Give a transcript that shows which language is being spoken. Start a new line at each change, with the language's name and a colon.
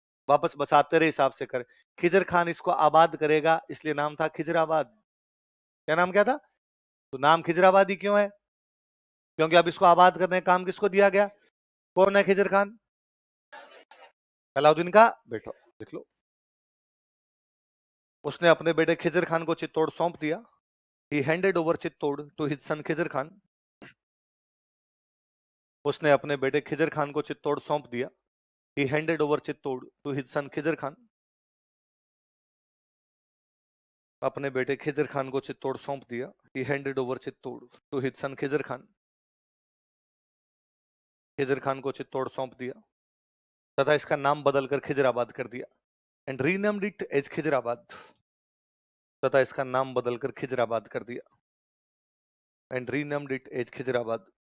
Hindi: वापस बसा, तेरे हिसाब से कर। खिजर खान इसको आबाद करेगा, इसलिए नाम था खिजराबाद। क्या नाम क्या था? तो नाम खिजराबादी क्यों है? क्योंकि अब इसको आबाद करने का काम किसको दिया गया? कौन है खिजर खान? अलाउद्दीन का बेटा। देख लो, उसने अपने बेटे खिजर खान को चित्तौड़ सौंप दिया।
English: He handed over Chittor to his son Khizr Khan.
Hindi: उसने अपने बेटे खिजर खान को चित्तौड़ सौंप दिया।
English: He handed over Chittor to his son Khizr Khan.
Hindi: अपने बेटे खिजर खान को चित्तौड़ सौंप दिया।
English: He handed over Chittor to his son Khizr Khan.
Hindi: Khizr Khan को चित्तौड़ सौंप दिया तथा इसका नाम बदलकर खिजराबाद कर दिया।
English: And renamed it as Khizrabad.
Hindi: तथा इसका नाम बदलकर खिजराबाद कर दिया।
English: And renamed it as Khizrabad.